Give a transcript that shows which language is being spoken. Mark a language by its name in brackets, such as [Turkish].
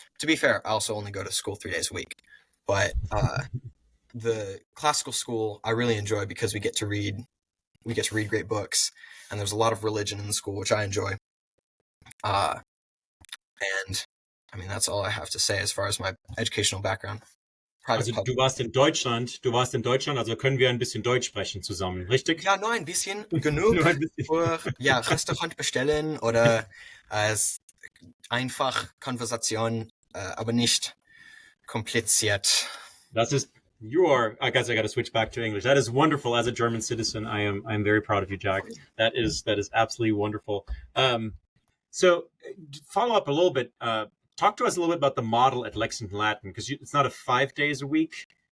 [English] To be fair, I also only go to school 3 days a week. But the classical school I really enjoy because we get to read great books, and there's a lot of religion in the school, which I enjoy. And I mean, that's all I have to say as far as my educational background. Private Also public. [German] du warst in Deutschland, also können wir ein bisschen Deutsch sprechen zusammen, richtig? Ja, nur ein bisschen genug Nur ein bisschen. für Restaurant bestellen oder einfach Konversation, aber nicht kompliziert. [English] I guess I got to switch back to English. That is wonderful. As a German citizen, I'm very proud of you, Jack. That is absolutely wonderful. So follow up a little bit. Talk to us a little bit about the model at Lexington Latin, because it's not a 5 days a week.